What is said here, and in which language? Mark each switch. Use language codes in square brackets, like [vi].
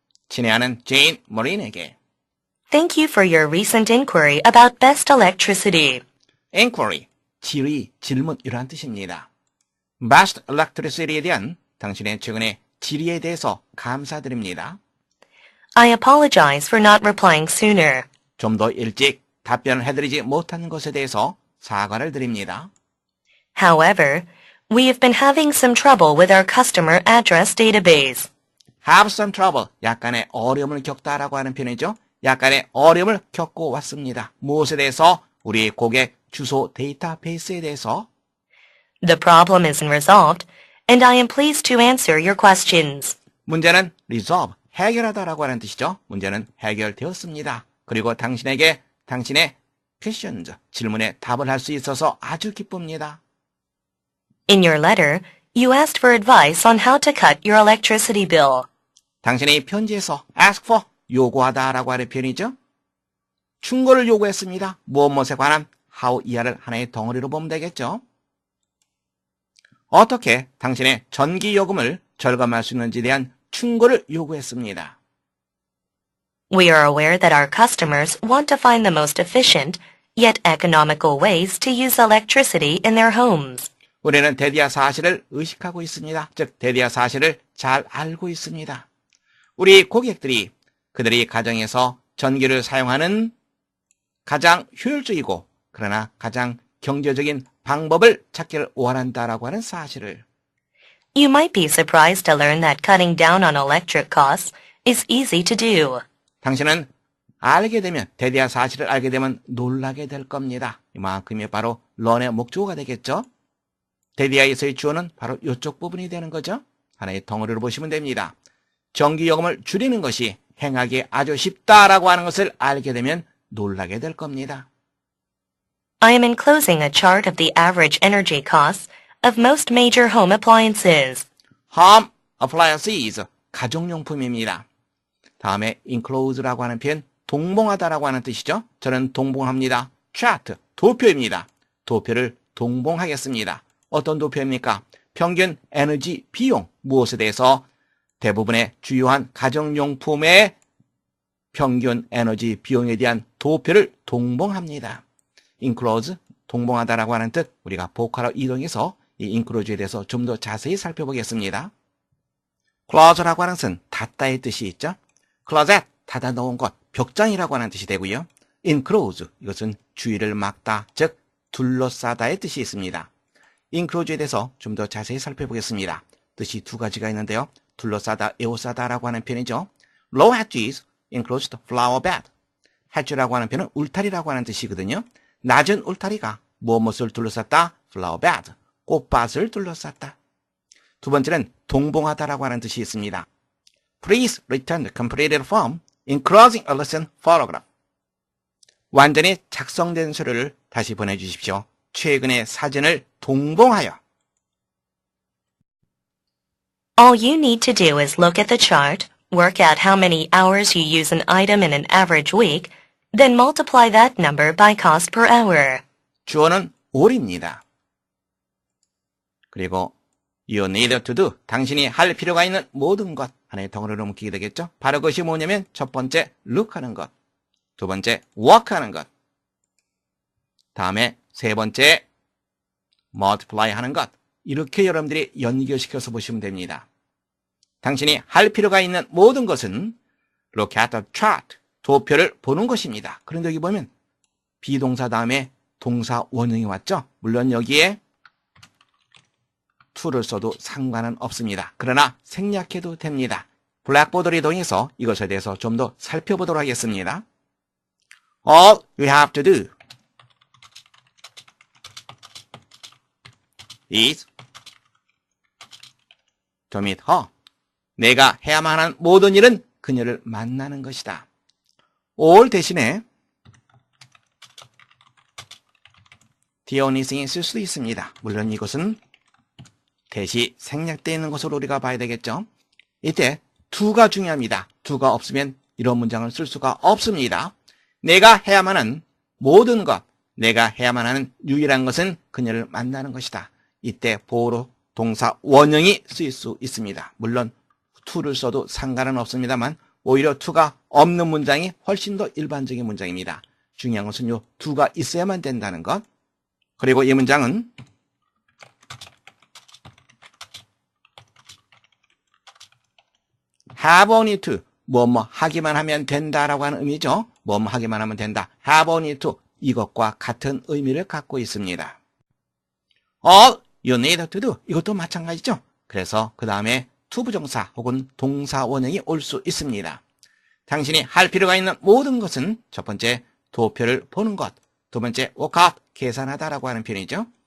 [ko] 친애하는 제인 머린에게 [en] thank you for your recent inquiry about Best Electricity. [ko] inquiry, 질의질문 이란 뜻입니다. Best Electricity에 대한 당신의 최근의 질의에 대해서 감사드립니다. [en] I apologize for not replying sooner. [ko] 좀 더 일찍 답변을 해드리지 못한 것에 대해서 사과를 드립니다. [en] However, we have been having some trouble with our customer address database. Have some trouble, [ko] 약간의 어려움을 겪다라고 하는 표현이죠. 약간의 어려움을 겪고 왔습니다. 무엇에 대해서? 우리 고객 주소 데이터베이스에 대해서. [en] The problem isn't resolved, and I am pleased to answer your questions. [ko] 문제는 resolve, 해결하다라고 하는 뜻이죠. 문제는 해결되었습니다. 그리고 당신에게 당신의 questions, 질문에 답을 할 수 있어서 아주 기쁩니다. [en] In your letter, you asked for advice on how to cut your electricity bill. [ko] 당신이 편지에서 ask for, 요구하다라고 하는 표현이죠. 충고를 요구했습니다. 무엇에 관한 how 이하를 하나의 덩어리로 보면 되겠죠. 어떻게 당신의 전기요금을 절감할 수 있는지에 대한 충고를 요구했습니다. [en] We are aware that our customers want to find the most efficient, yet economical ways to use electricity in their homes. [ko] 우리는 대디아 사실을 의식하고 있습니다. 즉 대디아 사실을 잘 알고 있습니다. 우리 고객들이 그들이 가정에서 전기를 사용하는 가장 효율적이고 그러나 가장 경제적인 방법을 찾기를 원한다라고 하는 사실을. [en] You might be surprised to learn that cutting down on electric costs is easy to do. [ko] 당신은 알게 되면 대디아 사실을 알게 되면 놀라게 될 겁니다. 이만큼이 바로 런의 목적어가 되겠죠. 대디아에서의 주어는 바로 이쪽 부분이 되는 거죠. 하나의 덩어리로 보시면 됩니다. 전기요금을 줄이는 것이 행하기 아주 쉽다라고 하는 것을 알게 되면 놀라게 될 겁니다. [en] I am enclosing a chart of the average energy costs of most major home appliances. [ko] Home appliances, 가정용품입니다. 다음에 enclose라고 하는 표현, 동봉하다라고 하는 뜻이죠. 저는 동봉합니다. chart, 도표입니다. 도표를 동봉하겠습니다. 어떤 도표입니까? 평균 에너지 비용, 무엇에 대해서? 대부분의 주요한 가정용품의 평균 에너지 비용에 대한 도표를 동봉합니다. enclose, 동봉하다라고 하는 뜻, 우리가 보컬로 이동해서 이 enclose에 대해서 좀 더 자세히 살펴보겠습니다. close라고 하는 것은 닫다의 뜻이 있죠. closet, 닫아 놓은 것, 벽장이라고 하는 뜻이 되고요. enclose, 이것은 주위를 막다, 즉 둘러싸다의 뜻이 있습니다. enclose에 대해서 좀 더 자세히 살펴보겠습니다. 뜻이 두 가지가 있는데요. 둘러싸다, 에워싸다라고 하는 표현이죠. [en] Low hedges enclosed flower bed. [ko] hedge라고 하는 표현은 울타리라고 하는 뜻이거든요. 낮은 울타리가 무엇을 둘러쌌다? flower bed, 꽃밭을 둘러쌌다. 두 번째는 동봉하다라고 하는 뜻이 있습니다. [en] Please return the completed form enclosing a lesson photograph. [ko] 완전히 작성된 서류를 다시 보내주십시오. 최근의 사진을 동봉하여. [en] All you need to do is look at the chart, work out how many hours you use an item in an average week, then multiply that number by cost per hour. [ko] 주어는 all입니다. 그리고 [en] you need to do, [ko] 당신이 할 필요가 있는 모든 것, 하나의 덩어리로 묶이게 되겠죠. 바로 그것이 뭐냐면 첫 번째 look하는 것, 두 번째 work하는 것, 다음에 세 번째 multiply 하는 것. 이렇게 여러분들이 연결시켜서 보시면 됩니다. 당신이 할 필요가 있는 모든 것은 [en] look at the chart, [ko] 도표를 보는 것입니다. 그런데 여기 보면 비동사 다음에 동사 원형이 왔죠. 물론 여기에 to를 써도 상관은 없습니다. 그러나 생략해도 됩니다. 블랙보드를 이동해서 이것에 대해서 좀 더 살펴보도록 하겠습니다. [en] All you have to do is to meet her. [ko] 내가 해야만 하는 모든 일은 그녀를 만나는 것이다. all 대신에 [en] the only thing [ko] 이 쓸 수 있습니다. 물론 이것은 대시 생략되어 있는 것으로 우리가 봐야 되겠죠. 이때 to가 중요합니다. to가 없으면 이런 문장을 쓸 수가 없습니다. 내가 해야만 하는 모든 것, 내가 해야만 하는 유일한 것은 그녀를 만나는 것이다. 이때 보호로 동사 원형이 쓰일 수 있습니다. 물론 to를 써도 상관은 없습니다만 오히려 to가 없는 문장이 훨씬 더 일반적인 문장입니다. 중요한 것은 요 to가 있어야만 된다는 것. 그리고 이 문장은 [en] have only to, [ko] 뭐뭐 하기만 하면 된다라고 하는 의미죠. 뭐뭐 하기만 하면 된다. [en] have only to, [ko] 이것과 같은 의미를 갖고 있습니다. [en] All you need to do, [ko] 이것도 마찬가지죠. 그래서 그 다음에 to 부정사 혹은 동사 원형이 올 수 있습니다. 당신이 할 필요가 있는 모든 것은 첫 번째 도표를 보는 것, 두 번째 work out, 계산하다라고 하는 표현이죠.